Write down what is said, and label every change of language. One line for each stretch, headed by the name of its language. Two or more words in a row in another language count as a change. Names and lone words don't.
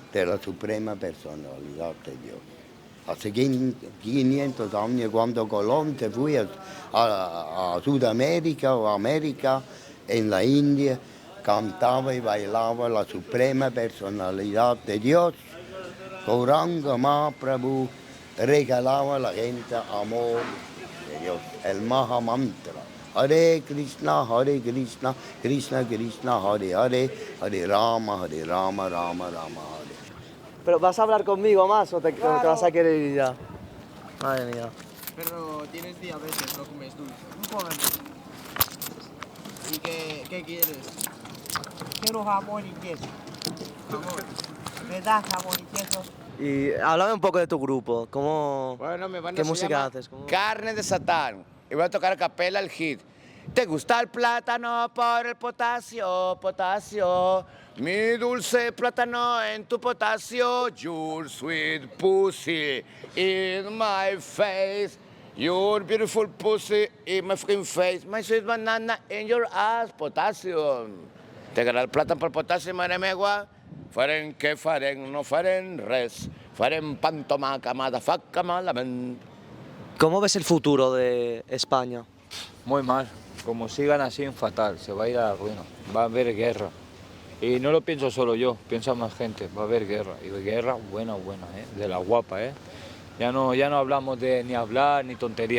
Spanish: De la suprema personalidad de Dios. Hace 500 años, cuando Colón se fue a Sudamérica o América, en la India, cantaba y bailaba la suprema personalidad de Dios. Gauranga Mahaprabhu regalaba a la gente amor de Dios, el Mahamantra. Hare Krishna, Krishna Krishna, Hare Hare, Hare Rama, Rama Rama, Hare. ¿Pero vas a hablar conmigo más o te vas a querer ir ya? Madre mía. Pero tienes diabetes, no comes dulce. No comes dulce. ¿Y qué quieres? Quiero jamón y queso. Jamón. ¿Me das jamón y queso? Y háblame un poco de tu grupo. ¿Cómo, Bueno, mi banda ¿Qué se música llama haces? ¿Cómo? Carne de Satán. Y voy a tocar a capela el hit. ¿Te gusta el plátano por el potasio, potasio? Mi dulce plátano en tu potasio.
English: Your sweet pussy in my face. Your beautiful pussy in my freaking face. My sweet banana in your ass. Potassium.
Catalan: T'agrada el plàtan per potassi, mare meva? Farem què farem? No farem res. Farem pantomaca, motherfucker, malament.
Spanish: ¿Cómo ves el futuro de España? Muy mal. Como sigan así, fatal. Se va a ir a la ruina. Va a haber guerra. Y no lo pienso solo yo, piensa más gente. Va a haber guerra. Y guerra buena, de la guapa, Ya no hablamos de ni hablar ni tontería.